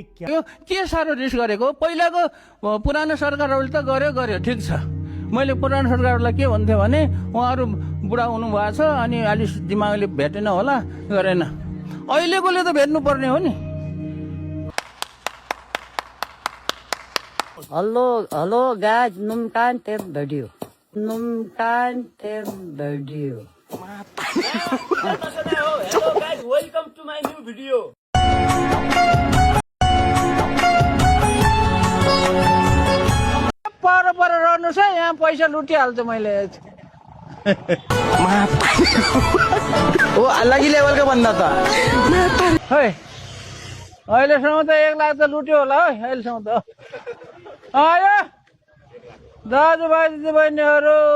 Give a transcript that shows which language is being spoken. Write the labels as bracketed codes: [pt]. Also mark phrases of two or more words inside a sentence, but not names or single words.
[ne] के साह्रो रिस गरेको पहिलाको पुरानो सरकारहरूले त गर्यो ठिक छ मैले पुरानो सरकारलाई के भन्थेँ भने उहाँहरू बुढा हुनुभएको छ अनि अलि दिमागले भेटेन होला गरेन अहिलेकोले त भेट्नु पर्ने हो नि [en] Hello guys, numkan tem video. Numkan tem video. Hello guys, welcome to my new video. [ne] पर रहनुहोस् है यहाँ पैसा लुटिहाल्छ मैले ओ अलग लेभलको भन्दा त है अहिलेसम्म त 1 लाख त लुट्यो होला है अहिलेसम्म त आयो दाजुभाइ दिदीबहिनीहरू